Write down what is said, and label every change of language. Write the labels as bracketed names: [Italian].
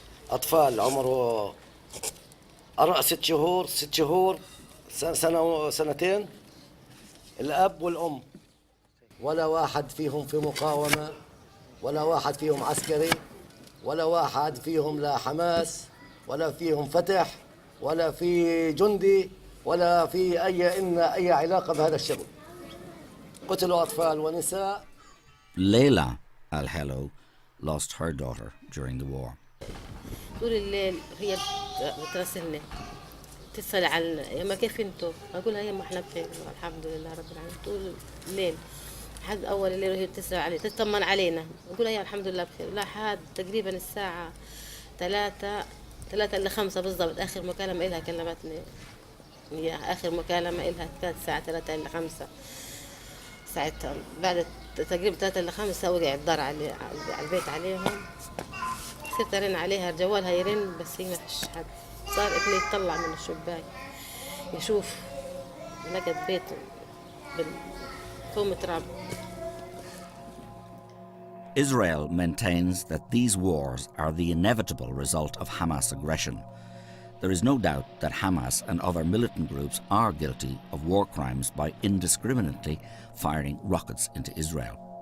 [Arabic] أطفال عمره 6 شهور سنة وسنتين، الأب والأم، ولا واحد فيهم في مقاومة، ولا واحد فيهم عسكري، ولا واحد فيهم لا حماس، ولا فيهم فتح، ولا في جندي، ولا في أي علاقة بهذا الشغل. قتلوا أطفال ونساء. [English] Layla al-Hello lost her daughter during the war. [Arabic] طول الليل هي بتراسلني، تسأل عن يما كيف انتوا؟ أقولها يما احنا بخير الحمد لله رب العالمين. طول الليل لحد أول الليل وهي تسأل علي، تطمن علينا، أقولها يا الحمد لله بخير. لحد تقريبا الساعة 3 إلى 5 بالضبط آخر مكالمة إلها كلمتني. هي آخر مكالمة إلها كانت الساعة 3 إلى 5. ساعتها بعد تقريبا 3 إلى 5 وقع الدار على البيت عليهم. صرت أرن عليها جوالها يرن بس هي ما فيش حد. صار ابني يطلع من الشباك يشوف لقت بيته بالكوم تراب. [English] Israel maintains that these wars are the inevitable result of Hamas aggression. There is no doubt that Hamas and other militant groups are guilty of war crimes by indiscriminately firing rockets into Israel.